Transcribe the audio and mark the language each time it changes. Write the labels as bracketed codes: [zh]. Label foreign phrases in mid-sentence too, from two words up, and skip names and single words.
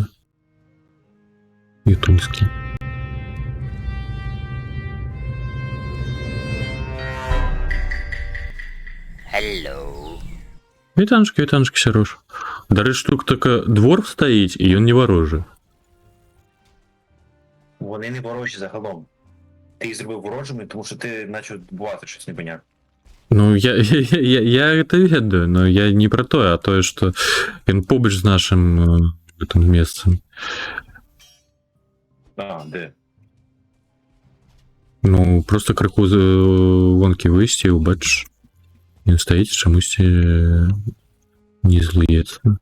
[be] Ятынскі. Вітанчыкі, вітанчыкі, Сярош. Дарэчы, тут така двор стаіць, і ён не варожы. [uk] Вони не ворожі загалом. Ти їх зробив ворожими, тому що ти почав бувати щось непонятне. [be] Ну, я это ведаю, но я не про тое, а тое, што ён побач з нашым гэтым месцам. [uk] А, де? [be] Ну, просто крыху з вонкі выйсці, убачыш. Ён стаіць, чамусьці не злуецца.